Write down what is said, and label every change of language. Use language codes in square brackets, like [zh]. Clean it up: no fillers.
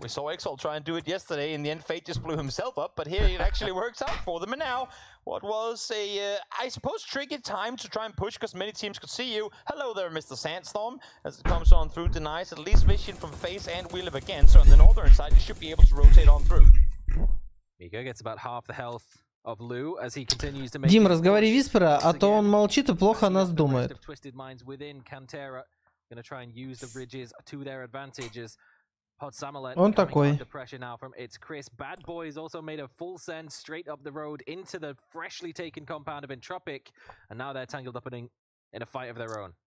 [en] We saw Exalt try and do it yesterday. In the end, Fate just blew himself up, but here it actually works out for them. And now, what was a, I suppose, tricky time to try and push, because many teams could see you. Hello there, Mr. Sandstorm, as it comes on through, denies at least vision from FaZe and We Live Again. So on the northern side, you should be able to rotate on through. Mika gets about half the health of Lou as he continues to make. [ru] Дим, разговори Виспера, а то он молчит и плохо о нас думает. [en] Twisted Minds within Cantera, gonna try and use the bridges to their advantages. Pod Samalet [ru] Он такой. [en] under pressure now from It's Chris. Bad Boys also made a full send straight up the road into the freshly taken compound of Entropic, and now they're tangled up in a fight of their own.